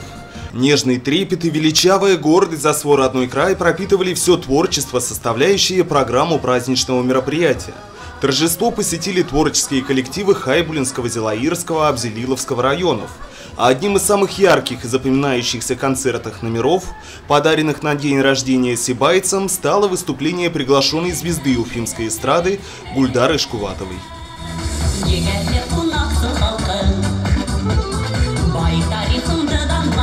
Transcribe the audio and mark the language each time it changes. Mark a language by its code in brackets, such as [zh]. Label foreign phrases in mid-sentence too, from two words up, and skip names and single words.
[ru] Нежный трепет и величавая гордость за свой родной край пропитывали все творчество, составляющее программу праздничного мероприятия. Торжество посетили творческие коллективы Хайбулинского, Зелаирского, Абзелиловского районов. А одним из самых ярких и запоминающихся концертных номеров, подаренных на день рождения сибайцам, стало выступление приглашенной звезды уфимской эстрады Гульдары Шкуватовой. [ba] Егетлер кунаксың халқым, бай тарихыңды да